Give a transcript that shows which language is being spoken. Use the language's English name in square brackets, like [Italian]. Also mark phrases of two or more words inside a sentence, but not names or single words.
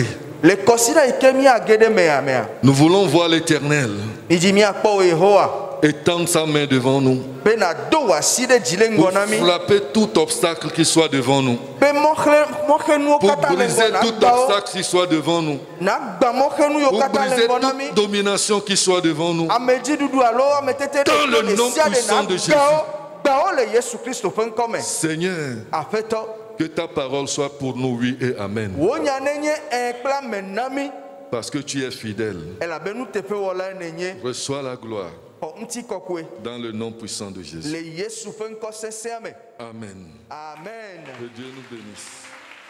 [Ewe] Le kɔsida yi ke míage ɖe mea. [French] nous voulons voir l'Éternel [Ewe] Midi míakpɔ wo Yehowa. [French] étendre sa main devant nous [Ewe] Bena do wò asi ɖe dzi le [French] pour [Ewe] ŋgɔ na mí. [French] frapper tout obstacle qui soit devant nous, [Ewe] Be mɔxenuwo [French] pour [Ewe] katã le [French] briser [Ewe] ŋgɔ [French] tout [Ewe] na gbawo. [French] obstacle qui soit devant nous, [Ewe] Nagba mɔxenu yiwo [French] pour [Ewe] katã le [French] briser [Ewe] ŋgɔ na mí. [French] toute domination qui soit devant nous. [Ewe] Amedziɖuɖu alo ametete [French] Dans le [Ewe] ɖe [French] nom [Ewe] sia ɖe [French] puissant de [Ewe] gbawo le Yesu Kristo ƒe ŋkɔ me. [French] Seigneur, [Ewe] Aƒetɔ, [French] que ta parole soit pour nous, oui et amen. [Ewe] wò nya nenye kple ame na mí. [French] Parce que tu es fidèle. [Ewe] Elabena nuteƒewɔlae nenye. [French] Reçois la gloire [Ewe] Xɔ ŋutikɔkɔe [French] dans le nom puissant de Jésus. [Ewe] le Yesu ƒe ŋkɔ sesẽa me. [French] Amen. Amen. Que Dieu nous bénisse.